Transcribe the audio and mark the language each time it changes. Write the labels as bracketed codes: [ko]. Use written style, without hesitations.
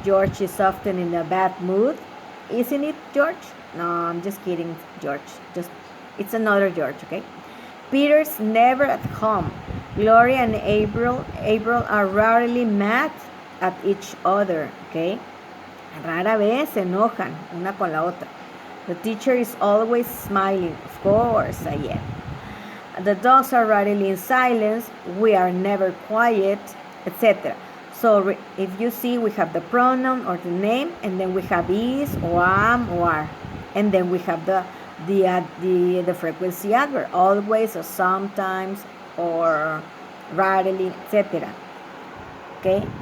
[en] George is often in a bad mood. Isn't it, George? No, I'm just kidding, George. It's another George, okay? Peter's never at home. Gloria and April are rarely mad at each other, okay? [es] Rara vez se enojan una con la otra. [en] The teacher is always smiling. Of course I am. The dogs are rarely in silence. We are never quiet, etc. So if you see, we have the pronoun or the name, and then we have is, or am, or are. And then we have the frequency adverb, always or sometimes or rarely, etc. Okay.